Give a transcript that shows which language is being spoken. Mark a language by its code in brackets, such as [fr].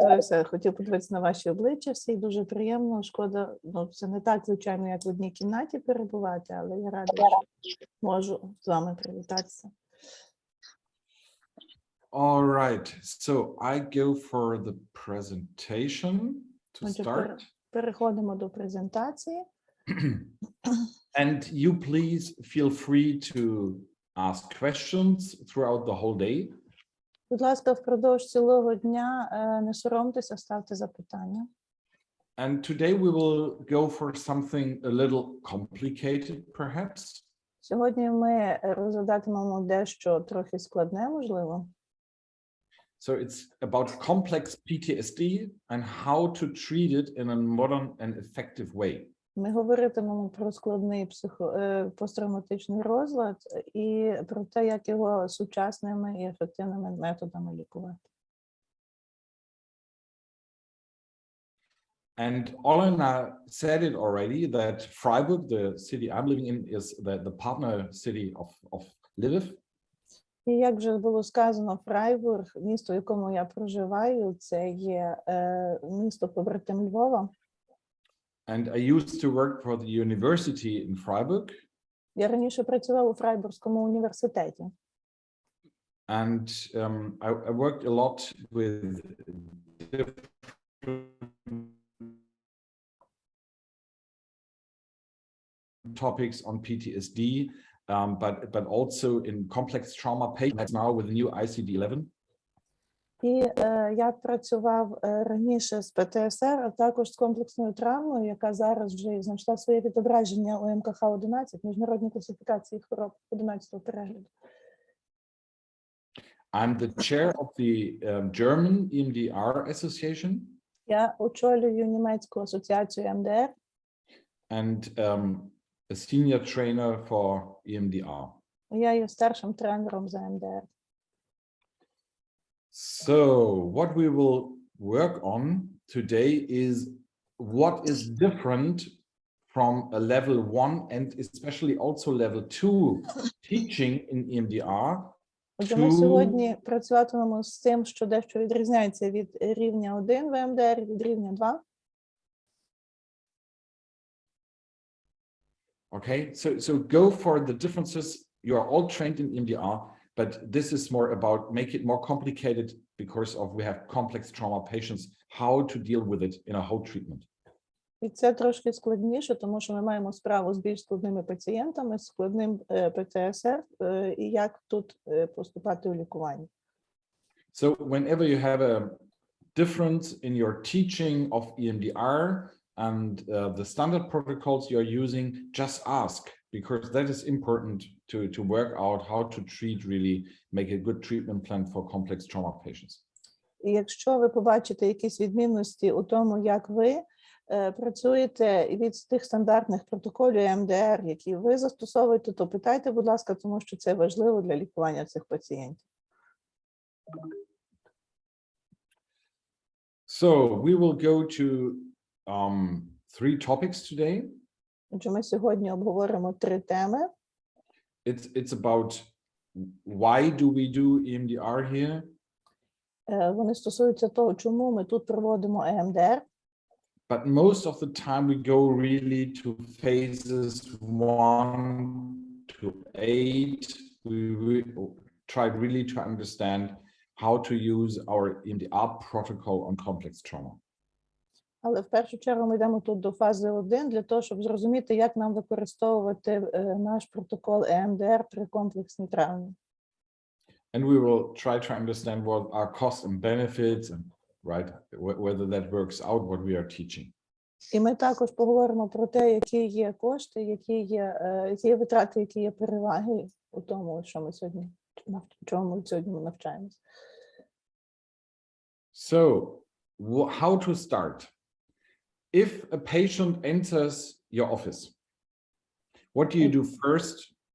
[uk] Я хотів подивитися на ваші обличчя, всі дуже приємно, шкода, це не так, звичайно, як в одній кімнаті перебувати, але я рада, що можу з вами привітатися. [en] All right, so I go for the presentation to start. [uk] Переходимо до презентації. [en] And you please feel free to ask questions throughout the whole day. [uk] Будь ласка, впродовж цілого дня не соромтеся, ставте запитання. [en] And today we will go for something a little complicated, perhaps. [uk] Сьогодні ми розглядатимемо дещо трохи складне, можливо. [en] So it's about complex PTSD and how to treat it in a modern and effective way. [uk] Ми говоритимемо про складний посттравматичний розлад і про те, як його сучасними і ефективними методами лікувати. [en] And Olena said it already, that Freiburg, the city I'm living in, is the partner city of Lviv. [uk] І як вже було сказано, Фрайбург, місто, в якому я проживаю, це є місто побратим Львова. [en] And I used to work for the university in Freiburg. [uk] Я раніше працював у Фрайбурзькому університеті. [en] And I worked a lot with different topics on PTSD, but also in complex trauma patients now with the new ICD-11. [uk] І я працював раніше з ПТСР, а також з комплексною травмою, яка зараз вже знайшла своє відображення у МКХ-11, міжнародній класифікації хвороб 11-го перегляду. [en] I'm the chair of the German EMDR Association. [uk] Я очолюю німецьку асоціацію ЕМДР. [en] And a senior trainer for EMDR. [uk] Я є старшим тренером за ЕМДР. [en] So what we will work on today is what is different from a level 1 and especially also level 2 teaching in EMDR. [uk] Ми сьогодні працюватимемо з тим, що дещо відрізняється від рівня 1 в ЕМДР від рівня 2. [en] Okay, so go for the differences. You are all trained in EMDR, but this is more about make it more complicated because of we have complex trauma patients, how to deal with it in a whole treatment. [uk] І це трошки складніше, тому що ми маємо справу з більш складними пацієнтами, з складним ПТСР, і як тут поступати у лікуванні. [en] So whenever you have a difference in your teaching of EMDR and the standard protocols you're using, just ask, because that is important to work out how to treat, really make a good treatment plan for complex trauma patients. [uk] І якщо ви побачите якісь відмінності у тому, як ви працюєте від тих стандартних протоколів ЕМДР, які ви застосовуєте, то питайте, будь ласка, тому що це важливо для лікування цих пацієнтів. [en] So we will go to 3 topics today. [uk] Отже, ми сьогодні обговоримо 3 теми. [en] It's about why do we do EMDR here? [uk] Вони стосуються того, чому ми тут проводимо EMDR. [en] But most of the time we go really to phases 1 to 8. We try really to understand how to use our EMDR protocol on complex trauma. [uk] Але в першу чергу ми йдемо тут до фази 1 для того, щоб зрозуміти, як нам використовувати наш протокол EMDR при комплексній травмі. [en] And we will try to understand what are costs and benefits and right whether that works out what we are teaching. [uk] І ми також поговоримо про те, які є кошти, які є витрати, які є переваги у тому, що ми сьогодні навчаємося. [en] So, how to start? If a patient enters your office, what do you do first?